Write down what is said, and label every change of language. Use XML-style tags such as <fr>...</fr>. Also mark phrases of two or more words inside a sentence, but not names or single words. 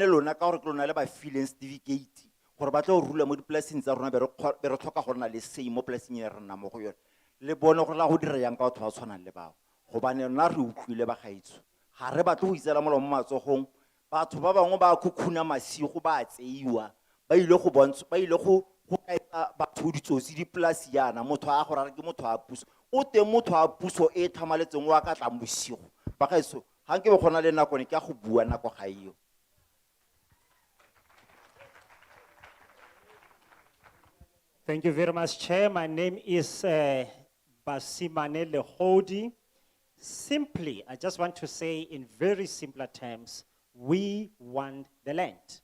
<tn>lona ka gore ke lona le ba fileng certificate gore ba tla go rula mo dipolasing tsa rona be re tlhoka go nna le sei mo polasing e re nna mo go yone le bone gore la go dira yang ka batho ba tshwanang le bao gobane rona re utlwile ba gaetsho ga re batle go itsela molao mo matsogong batho ba bangwe ba khukhuna masigo ba tseiwa ba ile go kaetsa batho ditsotsi dipolasi yana motho a go rara ke motho a puso o teng motho a puso e tlhamaletseng wa ka tla bosigo ba gaetsho ga nke be gona le nako ne ke a go bua nako ga eo.</tn> <en>Thank you very much, Chair. My name is Basimane Lehodi. Simply, I just want to say in very simpler terms, we want the land.</en>